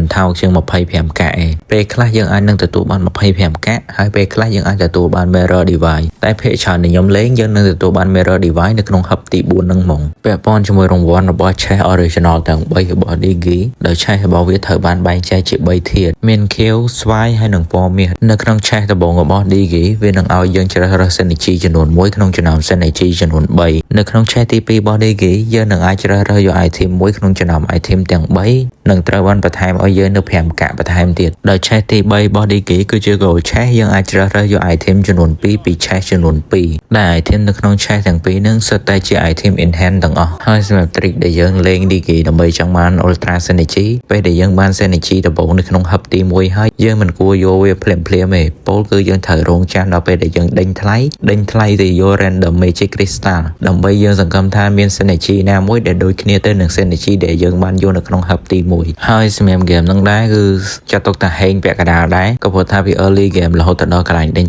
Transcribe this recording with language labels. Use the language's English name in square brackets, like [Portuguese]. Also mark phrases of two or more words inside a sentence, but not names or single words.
[Khmer] ថោកជាង 25 កាក់ឯងពេលខ្លះយើងអាចនឹងទទួលបាន25 កាក់ហើយពេលខ្លះយើងអាចទទួលបាន Mirror Device តែភាគច្រើនដែលខ្ញុំលេងយើងនឹងទទួលបាន Mirror Device នៅក្នុង hub ទី4ហ្នឹងហ្មងពាក់ព័ន្ធជាមួយរង្វាន់របស់ Chess Original ទាំង3របស់ Digi ដោយ Chess របស់វាត្រូវបានបែងចែកជា3ធាតុមានខៀវស្វាយហើយនិងពណ៌មាសនៅក្នុង Chess ដំបូងរបស់ Digi វានឹងឲ្យយើងជ្រើសរើស Synergy ចំនួន1ក្នុងចំណោម Synergy ចំនួន3នៅក្នុង Chess ទី2របស់ Digi យើងនឹងអាចជ្រើសរើសយក item មួយក្នុង ចំណោម item ទាំង3នឹងត្រូវបានបន្ថែមឲ្យយើងនៅ5កាក់បន្ថែមទៀតដោយ Chess ទី3របស់ Digi គឺជា Gold Chess យើងអាចជ្រើសរើសយក item ចំនួន2ពី Chess ចំនួន2ដែល item នៅក្នុង Chess ទាំងពីរហ្នឹងសុទ្ធតែជា [English] item in hand [Khmer] ទាំងអស់ហើយសម្រាប់ trick ដែលយើងលេង Digi ដើម្បីចង់បាន Ultra Synergy ពេលដែលយើងបាន Synergy ដំបូងនៅក្នុង hub ទី1ហើយយើងមិនគួរយកវាភ្លា មទេពលគឺយើងត្រូវរងចាំដល់ពេលដែលយើងដេញថ្លៃទៅយក Random Magic Crystal ដើម្បីយើងសង្ឃឹមថាមាន Synergy ណាមួយដែលដូចគ្នាទៅនឹង Synergy ដែលយើងបានយកនៅក្នុង hub ទី1ហើយសម្រាប់ game ហ្នឹងដែរគឺចាត់ទុកថាហេងពាក់កណ្ដាលដែរក៏ព្រោះថាវា [English] early game [Khmer] រហូតដល់កន្លែងដេញ